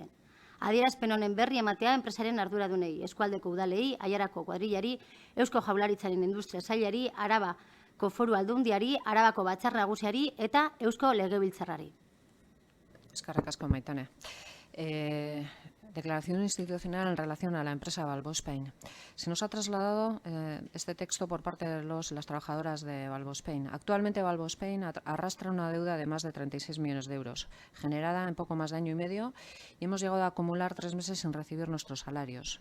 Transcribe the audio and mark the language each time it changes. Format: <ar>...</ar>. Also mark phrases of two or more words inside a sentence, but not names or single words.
<eu>Adierazpen honen berri ematea enpresaren arduradunei, eskualdeko udalei, Aiarako kuadrillari, Eusko Jaurlaritzaren industria sailari, Arabako Foru Aldundiari, Arabako Batzar Nagusiari eta Eusko Legebiltzarrari. Eskerrik asko, Maitane.</eu> <es>Declaración institucional en relación a la empresa Valvo Spain. Se nos ha trasladado este texto por parte de las trabajadoras de Valvo Spain. Actualmente Valvo Spain arrastra una deuda de más de 36 millones de euros, generada en poco más de año y medio, y hemos llegado a acumular 3 meses sin recibir nuestros salarios.</es>